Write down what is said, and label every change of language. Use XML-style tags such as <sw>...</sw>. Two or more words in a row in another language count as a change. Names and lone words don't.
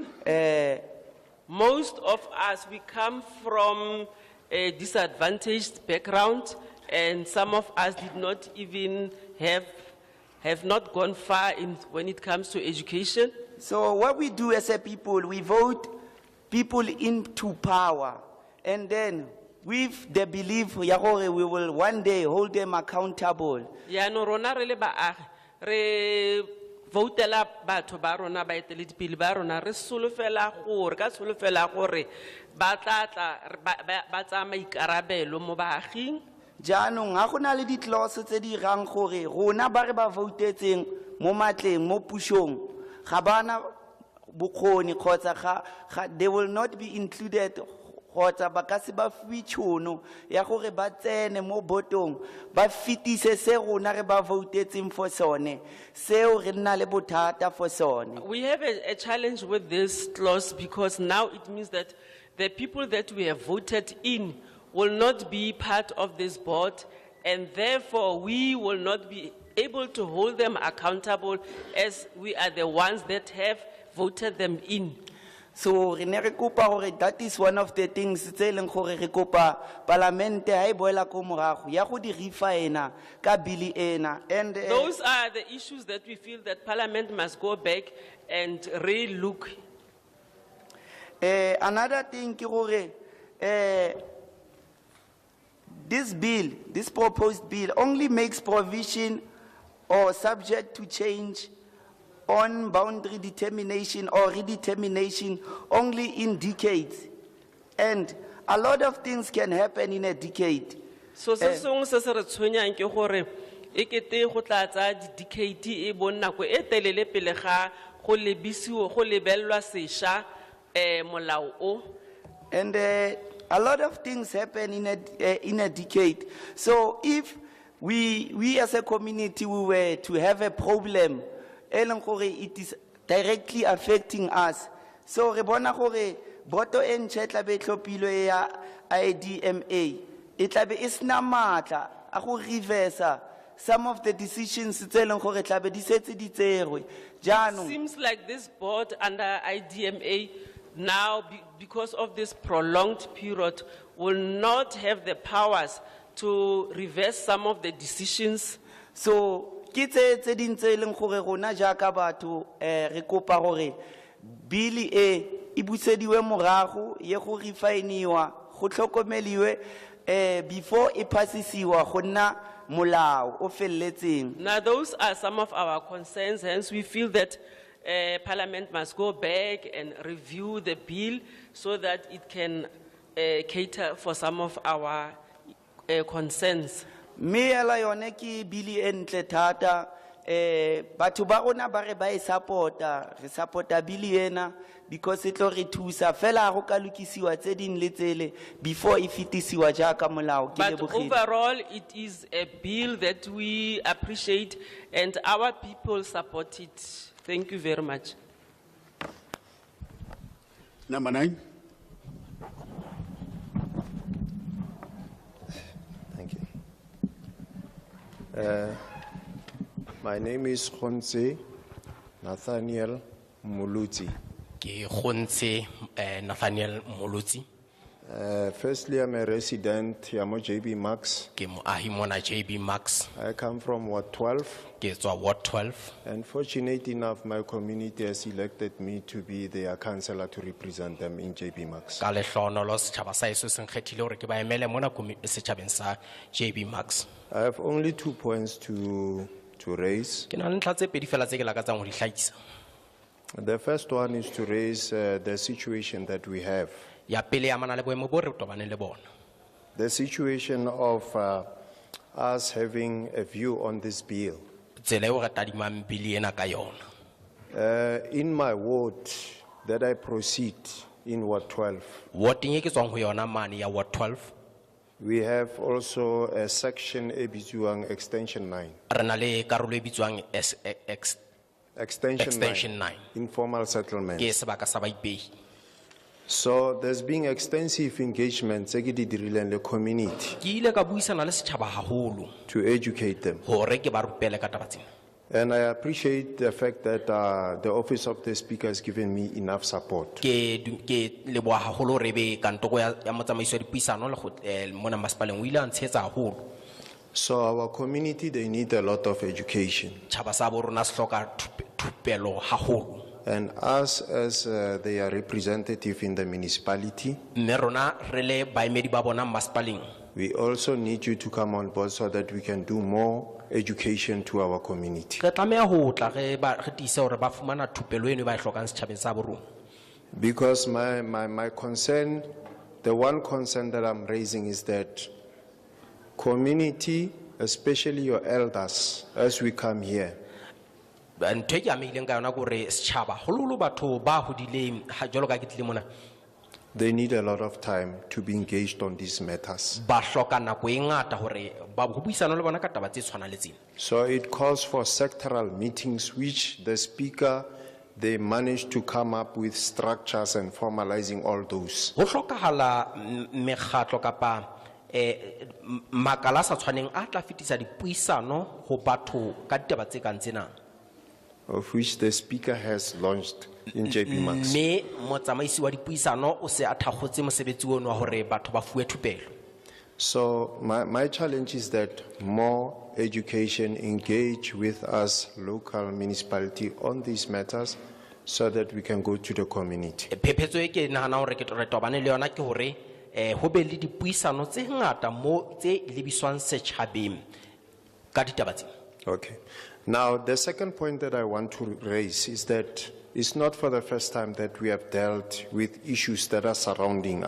<en>Most of us, we come from a disadvantaged background, and some of us did not even have not gone far in when it comes to education. So what we do as a people, we vote people into power, and then with the belief</en> <tn>ya gore</tn> <en>we will one day hold them accountable.</en> <tn>Yaanong rona re le baagi, re voutela batho ba rona baeteledipele ba rona re solofela gore ka solofela gore ba tla ba tsaya maikarabelo mo baaging. Jaanong ga go na le di-clause tse di rang gore rona ba re ba voutetseng mo matleng mo pushong ga bana bokgoni kgotsa</tn> <en>they will not be included</en> <tn>kgotsa ba ka se ba fiwe tšhono ya gore ba tsene mo botong ba fetise se rona re ba voutetseng for sone seo re nna le bothata for sone.</tn> <en>We have a challenge with this clause because now it means that the people that we have voted in will not be part of this board, and therefore we will not be able to hold them accountable as we are the ones that have voted them in.</en> <tn>So re ne re kopa gore</tn> <en>that is one of the things</en> <tn>tse leng gore re kopa parlamente ha e boela ko morago ya go di refina ka bili ena,</tn> <en>and Those are the issues that we feel that Parliament must go back and re-look. Another thing</en> <tn>ke gore</tn> <en>this proposed bill only makes provision or subject to change on boundary determination or redetermination only in decades. And a lot of things can happen in a decade.</en> <tn>So se sengwe se se re tshwenyang ke gore e kete go tla tsa di-decade e bone nako e telele pele ga go lebellwa sešwa molao o.</tn> <en>And a lot of things happen in a decade. So if we as a community we were to have a problem, it is directly affecting us.</en> <tn>So re bona gore boto e ntšha e tla be tlhophilwe ya IDMA e tla be e sena maatla a go reversa</tn> <en>some of the decisions</en> <tn>tse leng gore tla be di setse di tserwe. Jaanong</tn> <en>Seems like this board under IDMA now, because of this prolonged period, will not have the powers to reverse some of the decisions.</en> <tn>So ke tse ding tse leng gore rona jaaka batho re kopa gore bili e busediwe morago ye go refainiwa go tlhokomeliwe before e passisiwa go nna molao o felletseng.</tn> <en>Now, those are some of our concerns. Hence, we feel that Parliament must go back and review the bill so that it can cater for some of our concerns.</en> <tn>Me ela yone ki bili entle thata batho ba rona ba re ba e supporta re supporta bili ena</tn> <en>because it</en> <tn>lo re thusa fela go ka lokisiwa tse ding le tsele before e fetisiwa jaaka molao.</tn> <en>But overall, it is a bill that we appreciate and our people support it. Thank you very much. Number 9. Thank you. My name is Khonse Nathaniel Muluti.</en> <st>Ke Khonse Nathaniel Muluti.</st> <en>Firstly, I'm a resident here at JB Max.</en> <st>Ke moahi mona JB Max.</st> <en>I come from Ward 12.</en> <st>Ke tswa Ward 12.</st> <en>And fortunate enough, my community has elected me to be their councillor to represent them in JB Max.</en> <st>Ka lehlohonolo setjhaba sa heso se nkgethile hore ke ba emele mona setjhabeng sa JB Max.</st> <en>I have only 2 points to raise.</en> <st>Ke na le ntlha tse pedi fela tse ke lakatsang ho di hlahisa.</st> <en>The first one is to raise the situation that we have.</en> <st>Ya pele ya mana le boemo bo re tobaneng le bona.</st> <en>The situation of us having a view on this bill.</en> <st>Tsela eo re tadimang bili ena ka yona.</st> <en>In my ward that I proceed in Ward 12.</en> <st>Warding e ke tswang ho yona mane ya Ward 12.</st> <en>We have also a section Ebituang Extension 9.</en> <st>re na le karolo e bitswang</st> <en>Extension 9. Informal settlement.</en> <st>ke sebaka sa baipehi.</st> <en>So there's been extensive engagement</en> <tn>tse ke di dirileng le</tn> <en>community</en> <st>Ke ile ka buisana le setjhaba haholo</st> <en>to educate them.</en> <st>hore ke ba rupele ka taba tsena.</st> <en>And I appreciate the fact that the Office of the Speaker has given me enough support.</en> <st>Ke leboha haholo re be kantoro ya motsamaiso ya dipuisano le mona masepaleng o ile a ntshetsa haholo.</st> <en>So our community, they need a lot of education.</en> <st>Tjhaba sa bo rona se hloka thupelo haholo.</st> <en>And us as their representative in the municipality,</en> <st>Mme rona re le baemedi ba bona masepaleng</st> <en>we also need you to come on board so that we can do more education to our community.</en> <st>re tlameha ho tla re tiise hore ba fumana thupelo eno e ba e hlokang setjhabeng sa bo rona.</st> <en>Because my concern, the one concern that I'm raising is that community, especially your elders, as we come here,</en> <st>ntho e ke amehileng ka yona ke hore setjhaba hololo batho ba hodileng ha jwalo ka ke tlile mona</st> <en>they need a lot of time to be engaged on these matters.</en> <st>ba hloka nako e ngata hore ba ho buisana le bona ka taba tse tshwana le tsena.</st> <en>So it calls for sectoral meetings, which the speaker, they managed to come up with structures and formalizing all those.</en> <st>Ho hlokahala mekgatlo kapa makala a sa tshwaneng a tla fetisa dipuisano ho batho ka ditaba tse kang tsena,</st> <en>of which the speaker has launched in JP Max.</en> <st>mme motsamaisi wa dipuisano o se a thakgotse mosebetsi ono wa hore batho ba fuwe thupelo.</st> <en>So my challenge is that more education engage with us, local municipality, on these matters so that we can go to the community.</en> <st>Phephetso e ke nahanang hore re tobane le yona ke hore ho be le dipuisano tse ngata mo tse lebiswang setjhabeng ka ditaba tsena.</st> <en>Okay. Now, the second point that I want to raise is that it's not for the first time that we have dealt with issues that are surrounding.</en>